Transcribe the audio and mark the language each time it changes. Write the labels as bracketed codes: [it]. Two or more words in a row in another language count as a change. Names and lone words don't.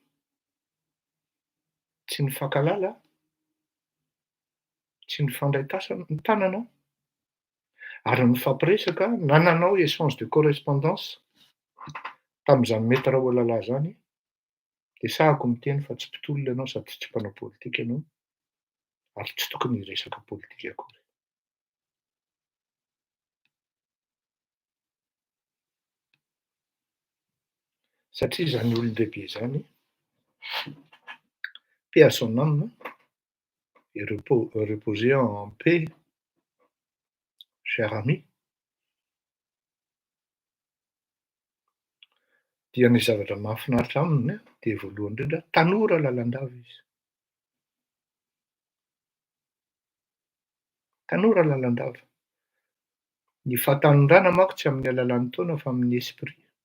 [mg] tsy nifankalala, tsy nifandray tanana ary nifampiresaka na nanao [fr] échange de correspondance [mg] tamin'izany Maître Olala zany, de sahako miteny fa tsy mpitolona ianao sady tsy mpanao politika ianao ary tsy tokony hiresaka politika akory. Satria zany olon-dehibe zany, [fr] paix à son âme et reposer en paix, cher ami. [mg] Dia ny zavatra mahafinaritra aminy de voalohany indrindra tanora lalandava izy. Tanora lalandava. Ny fahatanondrana manko tsy amin'ny alalan'ny taona fa amin'ny esprit.